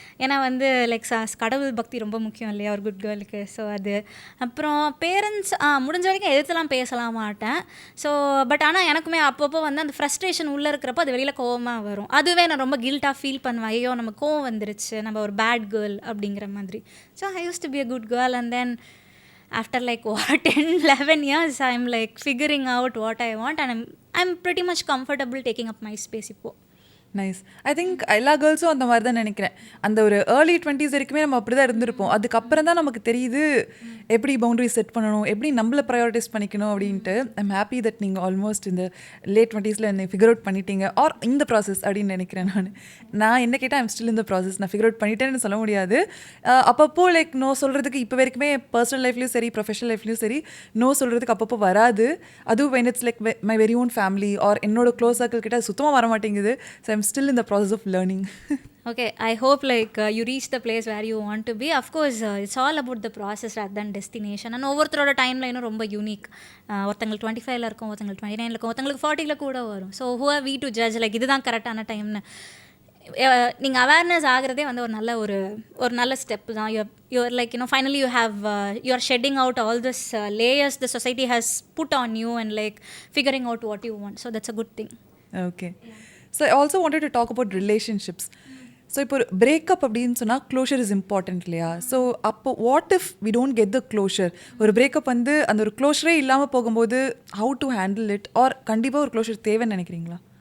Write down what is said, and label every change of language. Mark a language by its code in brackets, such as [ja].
[ta] ஏன்னா வந்து லைக் கடவுள் பக்தி ரொம்ப முக்கியம் இல்லையா ஒரு குட் கேர்ளுக்கு. ஸோ அது அப்புறம் பேரண்ட்ஸ் முடிஞ்ச வரைக்கும் எதிர்த்துலாம் பேசலாம் மாட்டேன். ஸோ பட் ஆனால் எனக்குமே அப்பப்போ வந்து அந்த ஃப்ரஸ்ட்ரேஷன் உள்ளே இருக்கிறப்போ அது வெளியில் கோவமாக வரும். அதுவே நான் ரொம்ப கில்ட்டாக ஃபீல் பண்ணுவேன், ஐயோ நம்ம கோவம் வந்துருச்சு, நம்ம ஒரு பேட் கேர்ள் அப்படிங்கிற மாதிரி. [en] So I use to be a good girl and then after like 10-11 years I'm like figuring out what I want and I'm pretty much comfortable taking up my space இப்போ. Nice. I think [ta] எல்லா கேர்ள்ஸும் அந்த மாதிரி தான் நினைக்கிறேன். அந்த ஒரு early 20s வரைக்குமே நம்ம அப்படி தான் இருந்திருப்போம். அதுக்கப்புறம் தான் நமக்கு தெரியுது எப்படி பவுண்டரி செட் பண்ணணும், எப்படி நம்மளை ப்ரையாரிட்டைஸ் பண்ணிக்கணும் அப்படின்ட்டு. [en] I'm happy that [ta] நீங்கள் ஆல்மோஸ்ட் இந்த லேட் 20s என்னை ஃபிகர் அவுட் பண்ணிட்டீங்க ஆர் இந்த ப்ராசஸ் அப்படின்னு நினைக்கிறேன். நான் என்ன கேட்டால் ஐம் ஸ்டில் இந்த ப்ராசஸ். நான் ஃபிகர் அவுட் பண்ணிட்டேன்னு சொல்ல முடியாது. அப்பப்போ லைக் நோ சொல்கிறதுக்கு இப்போ வரைக்குமே பர்சனல் லைஃப்லையும் சரி ப்ரொஃபஷனல் லைஃப்லையும் சரி நோ சொல்கிறதுக்கு அப்பப்போ வராது. அதுவும் [en] when it's like my very own family or [ta] என்னோட க்ளோஸ் சர்க்கிள் கிட்ட சுத்தமாக வர மாட்டேங்குது. [en] So I'm still in the process of learning. Okay, I hope like you reach the place where you want to be. Of course, it's all about the process rather than destination. [ta] And ஒவ்வொருத்தரோட டைம்லைனும் ரொம்ப unique. ஒருத்தங்களுக்கு 25ல இருக்கும், ஒருத்தங்களுக்கு 29ல இருக்கும், ஒருத்தங்களுக்கு 40ல கூட வரும். [en] so who are we to judge like [ta] இதுதான் கரெக்டான டைம்னு. நீங்கள் அவேர்னஸ் ஆகிறதே வந்து ஒரு நல்ல ஸ்டெப் தான். [en] You are like finally you are shedding out all this layers the society has put on you and like figuring out what you want. So that's a good thing. Okay. So I also wanted to talk about relationships. So [ta] இப்போ ஒரு breakup அப்படின்னு சொன்னால் [en] Closure is important இல்லையா? So அப்போ what if we don't get the closure? [ta] ஒரு breakup வந்து அந்த ஒரு க்ளோஷரே இல்லாமல் போகும்போது [en] how to handle it [ta] or கண்டிப்பாக ஒரு க்ளோஷர் தேவைன்னு நினைக்கிறீங்களா?